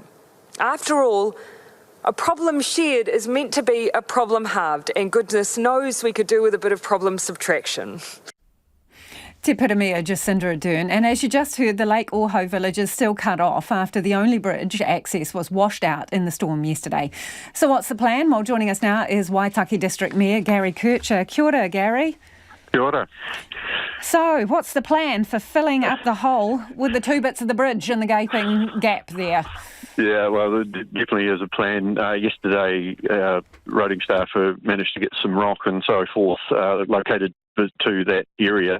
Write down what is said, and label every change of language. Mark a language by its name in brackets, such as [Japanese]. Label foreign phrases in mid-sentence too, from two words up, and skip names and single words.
[English] After all, a problem shared is meant to be a problem halved, and goodness knows we could do with a bit of problem subtraction. [Māori] Te Piramia Jacinda Ardern, [English] and as you just heard, the Lake Ohau village is still cut off after the only bridge access was washed out in the storm yesterday. So what's the plan? Well, joining us now is Waitaki District Mayor Gary Kircher. [Māori] Kia ora, Gary. Kia ora. [English] So what's the plan for filling up the hole with the two bits of the bridge and the gaping gap there? Yeah, well, there definitely is a plan. Yesterday, roading staff managed to get some rock and so forth located to that area.